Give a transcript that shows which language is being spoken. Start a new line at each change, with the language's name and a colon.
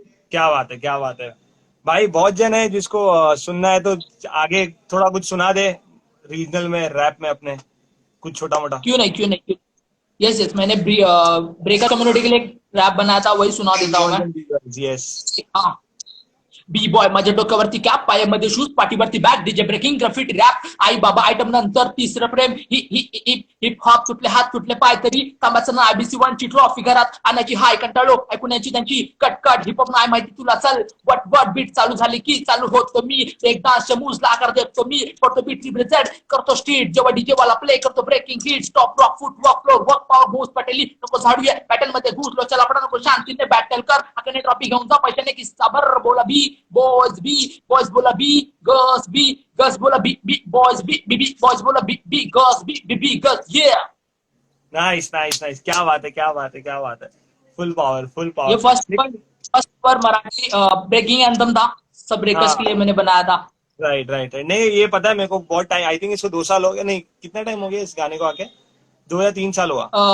Hindi: क्या बात है, क्या बात है। भाई बहुत जन है जिसको सुनना है, तो आगे थोड़ा कुछ सुना दे रीजनल में, रैप में अपने, कुछ छोटा मोटा। क्यों नहीं, क्यों नहीं, क्यों।
English: yes yes,
Hindi: मैंने ब्रेकर कम्युनिटी के लिए एक रैप बनाया था, वही सुना देता हूँ मैं।
English: Yes.
Hindi: हाँ।
Marathi: B-boy माझ्या डोक्यावरती कॅप, पायामध्ये शूज, पाठीवरती bag, DJ breaking graffiti rap, आई बाबा आयटम नंतर तिसरं प्रेम, हिप हॉप, तुटले हात तुटले पाय तरी तांबाचं ना IBC1 ची ट्रॉफी घरात आणायची हाय कंटाळो ऐकण्याची त्यांची कटकट, हिप हॉप नाही माहिती तुला चल वट वट बीट चालू झाली की चालू होतो मी एक डान्सच्या मूव्हला आकार देतो मी, पडतो बीट रिप्रेझेंट करतो स्ट्रीट, जेव्हा डीजे वाला प्ले करतो breaking hit, stop rock foot walk floor work power moves पटेली नको झाडूया बॅटल मध्ये घुसलो चला पडा नको शांतीने बॅटल कर हाताने ट्रॉफी घेऊन जा पैशाने किस्सा भर बोला बी बॉयज बोला बी गर्ल्स बोला बी बॉयज बी बॉयज बोला बी गर्ल्स बी गर्ल्स ये।
Hindi: नाइस नाइस नाइस, क्या बात है, क्या बात है, क्या बात है।
English: Full power, full ये power.
Hindi: फर्स्ट पर मराठी ब्रेकिंग एंथम था, सब ब्रेकर्स के लिए हाँ। मैंने बनाया था। राइट राइट राइट, नहीं ये पता है मेरे को। बहुत टाइम,
English: I think
Hindi: इसको 2 साल हो गया, नहीं कितना टाइम हो गया इस गाने को आके? 2 या 3 साल हुआ।